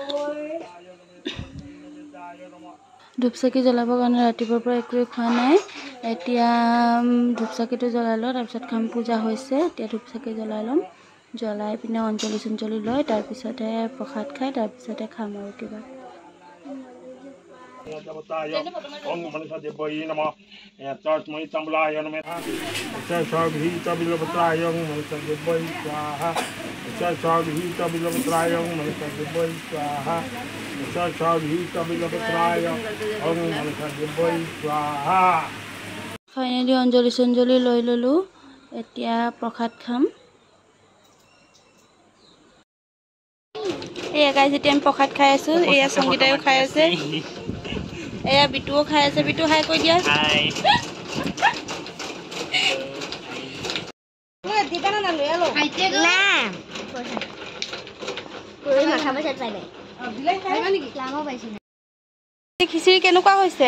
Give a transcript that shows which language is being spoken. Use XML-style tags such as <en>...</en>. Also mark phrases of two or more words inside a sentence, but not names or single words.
<as>ধূপ চাকি জ্বলাবৰ কাৰণে ৰাতিপুৱাৰ পৰা একোৱে খোৱা নাই। এতিয়া ধূপ চাকিটো জ্বলাই লওঁ, তাৰপিছত খাম। পূজা হৈছে, এতিয়া ধূপ চাকি জ্বলাই ল'ম। জ্বলাই পিনে অঞ্জলি চঞ্জলি লৈ তাৰপিছতে প্ৰসাদ খাই তাৰপিছতে খাম আৰু কিবা।</as> <sa>ओम मनसा देवयी नमः तस्मै तंबलाय नमः सर्वभीत बिलवत्राय मनसा देवयी स्वाहा सर्वभीत बिलवत्राय मनसा देवयी स्वाहा सर्वभीत बिलवत्राय ओम मनसा देवयी स्वाहा।</sa> <as>ফাইনেলি অঞ্জলি চঞ্জলি লৈ ললো, এতিয়া প্ৰসাদ খাম। এয়া গাইজ এতিয়া আমি প্ৰসাদ খাই আছো। এয়া সংগীতায়ো খাই আছে, এয়া বিটুও খাই আছে। বিটু হাই কৈ দিয়া। হাই খিচিৰি কেনেকুৱা হৈছে?</as>